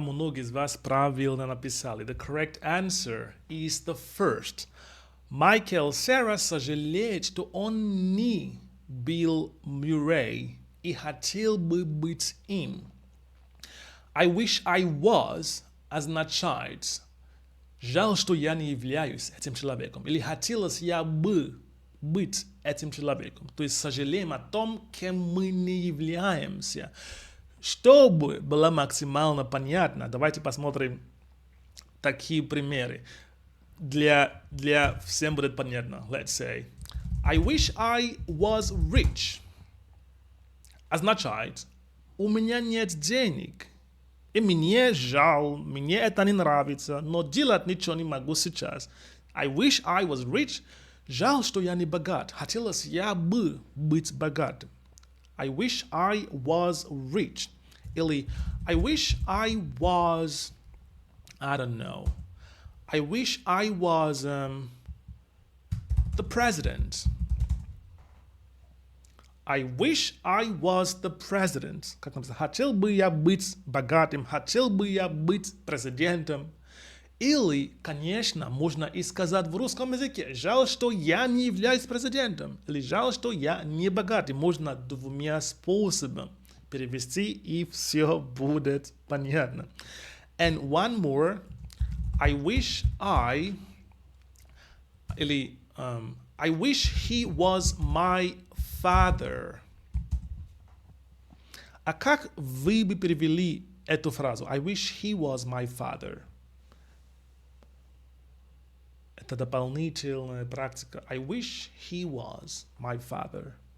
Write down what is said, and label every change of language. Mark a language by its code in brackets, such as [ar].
[ru] Многие из вас правильно написали. [en] The correct answer is the first. [ru] Майкл Сара сожалеет, что он не Билл Мюррей и хотел бы быть им. [en] I wish I was [ru] означает жаль, что я не являюсь этим человеком. Или хотелось я бы быть этим человеком. То есть сожалеем о том, кем мы не являемся. Чтобы было максимально понятно, давайте посмотрим такие примеры. Для всем будет понятно. [en] Let's say, I wish I was rich. [ru] Означает, у меня нет денег. И мне жаль, мне это не нравится, но делать ничего не могу сейчас. [en] I wish I was rich. [ru] Жаль, что я не богат. Хотелось я бы быть богатым. [en] I wish I was rich. Или I wish I was, I don't know. I wish I was the president. I wish I was the president. [ru] Как написано? Хотел бы я быть богатым, хотел бы я быть президентом. Или, конечно, можно и сказать в русском языке, жаль, что я не являюсь президентом. Или жаль, что я не богатый. Можно двумя способами перевести, и все будет понятно. [en] And one more. I wish I, [ru] или [en] I wish he was my father. [ru] А как вы бы перевели эту фразу? [en] I wish he was my father. [ru] Это дополнительная практика. [en] I wish he was my father.